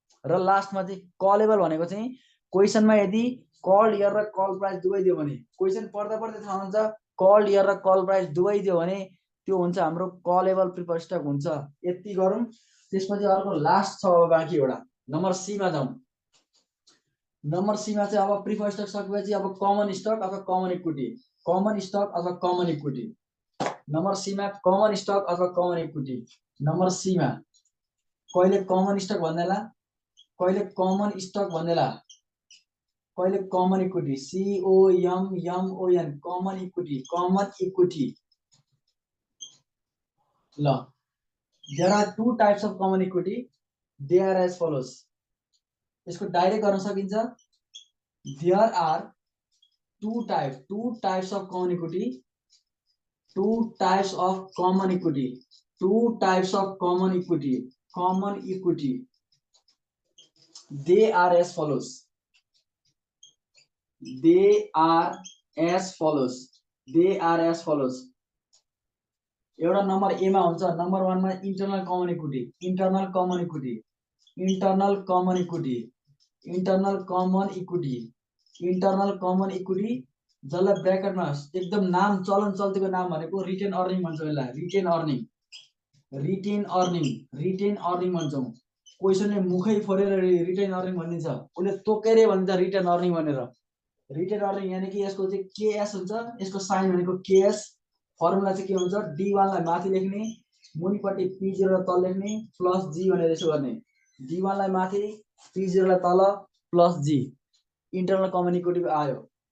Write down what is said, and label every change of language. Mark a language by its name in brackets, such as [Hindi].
[Nepali] र लास्टमा चाहिँ कलेबल भनेको चाहिँ क्वेसनमा यदि कल्ड इयर र कल प्राइस दुवै दियो भने, क्वेसन पढ्दा पढ्दै थाहा हुन्छ कल्ड इयर र कल प्राइस दुवै दियो भने त्यो हुन्छ हाम्रो कलेबल प्रिफर स्टक हुन्छ। यति गरौँ। त्यसपछि अर्को लास्ट छ अब बाँकी एउटा, नम्बर सी मा जाउँ। नम्बर सी मा चाहिँ अब प्रिफर स्टक सकेपछि अब कमन स्टक अथवा कमन इक्विटी, कमन स्टक अथवा कमन इक्विटी। नम्बर सी मा कमन स्टक अथवा कमन इक्विटी। नम्बर सी मा कहिले कमन स्टक भन्दैला, कहिले कमन स्टक भन्दैला, कहिले common equity, COMMON common equity, common equity. [English] ल there are 2 types of common equity, they are as follows। [Nepali] यसको direct गर्न सकिन्छ। [English] there are 2 types of common equity, 2 types of common equity, 2 types of common equity, common equity, they are as follows, they are as follows, they are as follows। [Nepali] एउटा number ए मा हुन्छ, number 1 मा internal common equity, internal common equity, internal common equity, internal common equity, internal common equity. जसलाई ब्र्याकेटमा एकदम नाम चलन चल्तीको नाम भनेको रिटेन अर्निङ भन्छ, यसलाई retain earning, retain earning, retain earning भन्छौँ। क्वेसनले मुखै फोरेर रिटेन अर्निङ भनिदिन्छ, उसले तोकेरै भनिन्छ रिटेन अर्निङ भनेर। रिटेन अर्निङ यानि कि यसको चाहिँ केएस हुन्छ, यसको साइन भनेको केएस। फर्मुला चाहिँ के हुन्छ, D1 लाई माथि लेख्ने, मुनिपट्टि P0 लाई तल लेख्ने, प्लस जी भनेर यसो गर्ने। D1 लाई माथि, P0 लाई तल, प्लस जी। इन्टरनल कमन इक्विटी आयो।